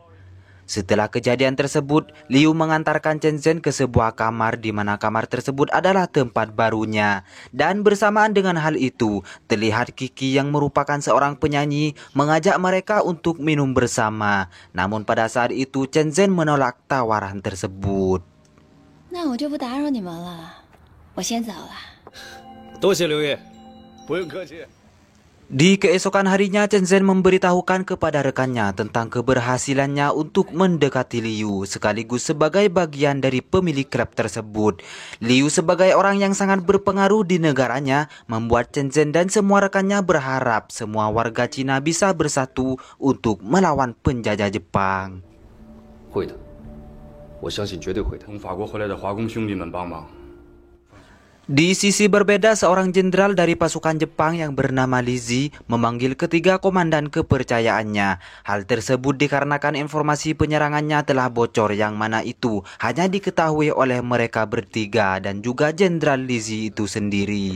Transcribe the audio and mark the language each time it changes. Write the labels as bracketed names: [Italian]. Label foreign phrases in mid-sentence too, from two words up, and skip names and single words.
[Indonesian] Setelah kejadian tersebut, Liu mengantarkan Chen Zhen ke sebuah kamar di mana kamar tersebut adalah tempat barunya. Dan bersamaan dengan hal itu, terlihat Kiki yang merupakan seorang penyanyi mengajak mereka untuk minum bersama. Namun pada saat itu Chen Zhen menolak tawaran tersebut. [Chinese] 那我就不打扰你们了，我先走了。多谢刘烨，不用客气。 [Indonesian] Di keesokan harinya, Chen Zhen memberitahukan kepada rekannya tentang keberhasilannya untuk mendekati Liu sekaligus sebagai bagian dari pemilik klub tersebut. Liu sebagai orang yang sangat berpengaruh di negaranya membuat Chen Zhen dan semua rekannya berharap semua warga Cina bisa bersatu untuk melawan penjajah Jepang. [Chinese] 会的，我相信绝对会的。从法国回来的华工兄弟们帮忙。 [Indonesian] Di sisi berbeda, seorang jenderal dari pasukan Jepang yang bernama Li Zi memanggil ketiga komandan kepercayaannya. Hal tersebut dikarenakan informasi penyerangannya telah bocor yang mana itu hanya diketahui oleh mereka bertiga dan juga jenderal Li Zi itu sendiri.